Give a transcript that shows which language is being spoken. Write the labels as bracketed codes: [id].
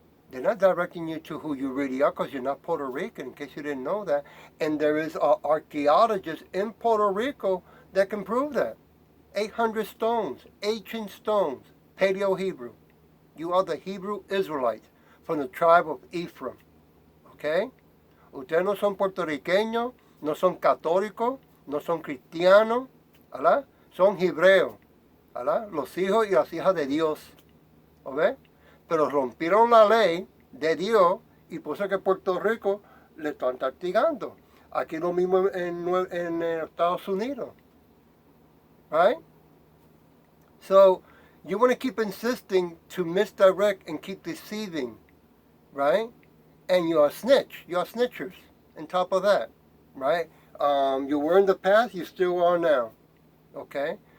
[en] They're not directing you to who you really are, because you're not Puerto Rican, in case you didn't know that. And there is an archaeologist in Puerto Rico that can prove that. 800 stones, ancient stones, Paleo-Hebrew. You are the Hebrew Israelites from the tribe of Ephraim. Okay? [es] Ustedes no son puertorriqueños, no son católicos, no son cristianos, ¿verdad? Son hebreos, ¿verdad? Los hijos y las hijas de Dios. ¿Okay? Pero rompieron la ley de Dios y por eso que Puerto Rico le están castigando. Aquí lo mismo en Estados Unidos. [en] Right? So, you want to keep insisting to misdirect and keep deceiving. Right? And you're a snitch. You're snitchers on top of that. Right? You were in the past, you still are now. Okay?